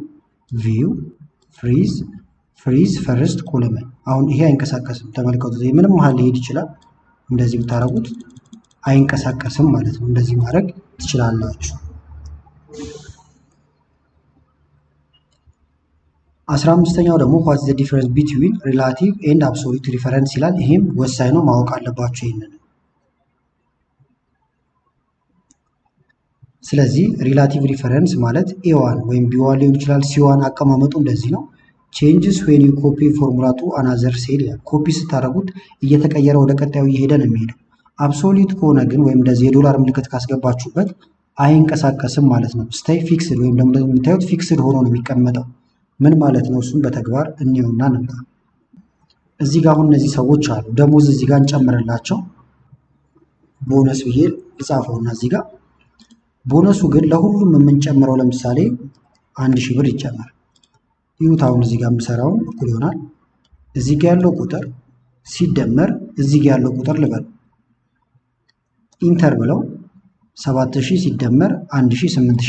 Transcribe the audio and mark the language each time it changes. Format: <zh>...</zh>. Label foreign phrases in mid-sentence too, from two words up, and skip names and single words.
<en>View Freeze First Column።</en> <am>አሁን ይሄ አይንቀሳቀስም። ተመልከቱት። ምንም መሀል ሊሄድ ይችላል። እንደዚህ ብታረጉት አይንቀሳቀስም ማለት ነው። እንደዚህ ማድረግ ትችላላችሁ። 15ኛው ደግሞ</am> <en>what is the difference between relative and absolute reference</en> <am>ይላል። ይሄም ወሳኝ ነው፣ ማወቅ አለባችሁ ይሄንን። ስለዚህ</am> <en>relative reference</en> <am>ማለት ኤዋን ወይም ቢዋን ሊሆን ይችላል። ሲዋን አቀማመጡ እንደዚህ ነው።</am> <en>changes when you copy formula to another cell</en> <am>ይላል። ኮፒ ስታደርጉት እየተቀየረ ወደ ቀጣዩ እየሄደ ነው የሚሄደው። አብሶሉት ከሆነ ግን ወይም እንደዚህ የዶላር ምልክት ካስገባችሁበት አይንቀሳቀስም ማለት ነው። ስታይ ፊክስድ ወይም ደግሞ የምታዩት ፊክስድ ሆኖ ነው የሚቀመጠው። ምን ማለት ነው? እሱም በተግባር እንየውና እንምጣ። እዚህ ጋር አሁን እነዚህ ሰዎች አሉ። ደሞዝ እዚህ ጋር እንጨምርላቸው። ቦነስ ብዬ ልጻፈውና እዚህ ጋር ቦነሱ ግን ለሁሉም የምንጨምረው ለምሳሌ 1000 ብር ይጨመር። ይሁት አሁን እዚህ ጋር የምሰራውን እኩል ይሆናል እዚህ ጋር ያለው ቁጥር ሲደመር እዚህ ጋር ያለው ቁጥር ልበል። ኢንተር ብለው 7000 ሲደመር 1000 8000</am>